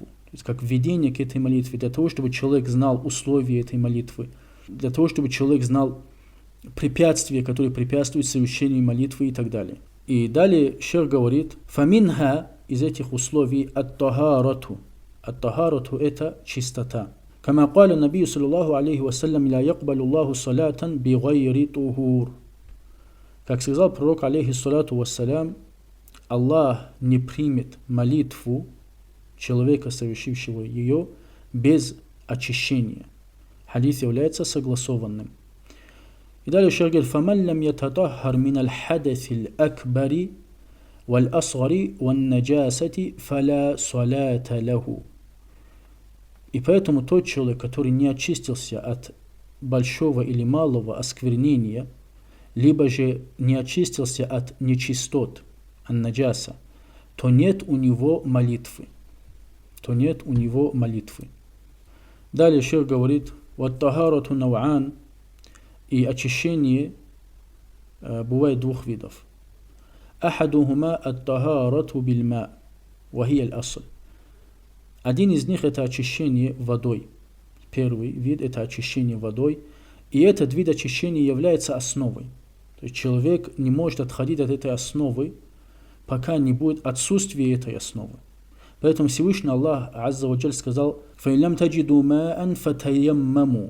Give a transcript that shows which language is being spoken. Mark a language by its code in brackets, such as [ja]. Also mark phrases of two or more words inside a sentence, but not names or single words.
[ru] То есть как введение к этой молитве, для того, чтобы человек знал условия этой молитвы, для того, чтобы человек знал препятствия, которые препятствуют совершению молитвы и так далее. И далее шейх говорит: «Фаминха» из этих условий ат-тахарату. Ат-тахарату — это чистота. [ar] «كما قال النبي صلى الله عليه وسلم، لا يقبل الله صلاة بغير طهور». [ru] Как сказал пророк, [ar] عليه الصلاة والسلام, [ru] Аллах не примет молитву человека, совершившего ее, без очищения. Хадис является согласованным. И далее шейх говорит: [ar] «فمن لم يتطهر من الحدث الأكبر والأصغر والنجاسة فلا صلاة له». [ru] И поэтому тот человек, который не очистился от большого или малого осквернения, либо же не очистился от нечистот, ан-наджаса, то нет у него молитвы. Далее шейх говорит: [ar] «والطهارة نوعان». [ru] И очищение бывает двух видов. [ar] «أحدهما الطهارة بالماء، وهي الأصل». [ru] Один из них — это очищение водой. Первый вид — это очищение водой. И этот вид очищения является основой. То есть человек не может отходить от этой основы, пока не будет отсутствия этой основы. Поэтому Всевышний Аллах [ar] عز وجل [ru] сказал: [ar] «فإن لم تجدوا ماء فتيمموا».